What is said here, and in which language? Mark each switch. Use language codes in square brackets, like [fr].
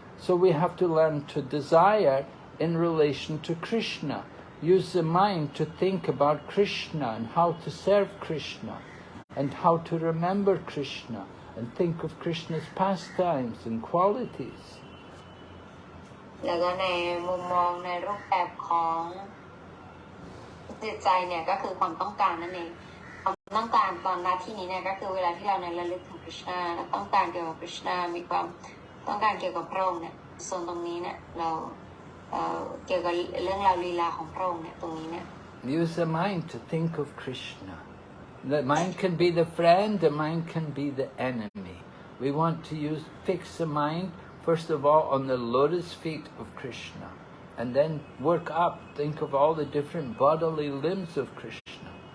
[en] So we have to learn to desire in relation to Krishna. Use the mind to think about Krishna and how to serve Krishna and how to remember Krishna and think of Krishna's pastimes and qualities. [th] แล้วก็ในมุมมองในรูปแบบของจิตใจเนี่ยก็คือความต้องการนั่นเองความต้องการตอนหน้าที่นี้เนี่ยก็คือเวลาที่เราในระลึกถึง Krishna ต้องการเกี่ยวกับ Krishna มีความต้องการเกี่ยวกับพระองค์เนี่ยส่วนตรงนี้เนี่ยเราเกี่ยวกับเรื่องราวลีลาของพระองค์เนี่ยตรงนี้เนี่ย [en] Use the mind to think of Krishna. The mind can be the friend, the mind can be the enemy. We want to fix the mind first of all on the lotus feet of Krishna, and then work up, think of all the different bodily limbs of Krishna.